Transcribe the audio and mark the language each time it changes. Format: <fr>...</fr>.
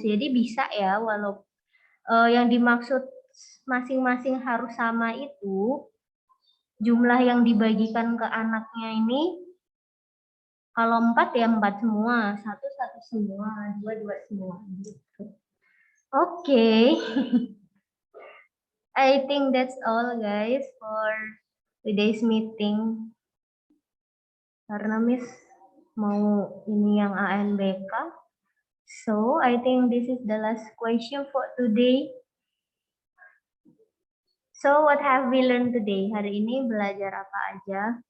<id>Jadi bisa ya, walau yang dimaksud masing-masing harus sama itu, jumlah yang dibagikan ke anaknya ini, kalau 4 ya 4 semua, 1 1 semua, 2 2 semua. Gitu. Oke.</id> <en>I think that's all guys for today's meeting.</en> <id>Karena Miss mau ini yang ANBK.</id> <en>So, I think this is the last question for today. So, what have we learned today?</en> <id>Hari ini belajar apa aja?</id>